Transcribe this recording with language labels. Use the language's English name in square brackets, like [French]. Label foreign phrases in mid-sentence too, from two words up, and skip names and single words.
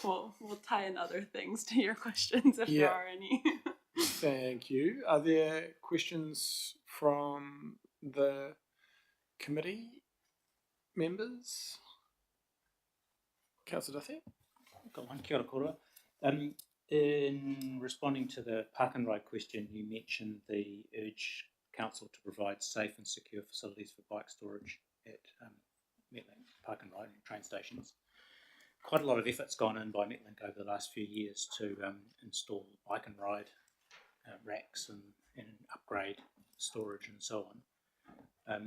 [English] We'll tie in other things to your questions if there are any. Thank you. Are there questions from the committee members? Councillor Duthie? Got one. [Māori] Kia ora kora. [English] In responding to the park and ride question, you mentioned the urge council to provide safe and secure facilities for bike storage at Metlink Park and Ride and train stations. Quite a lot of effort's gone in by Metlink over the last few years to install bike and ride racks and upgrade storage and so on.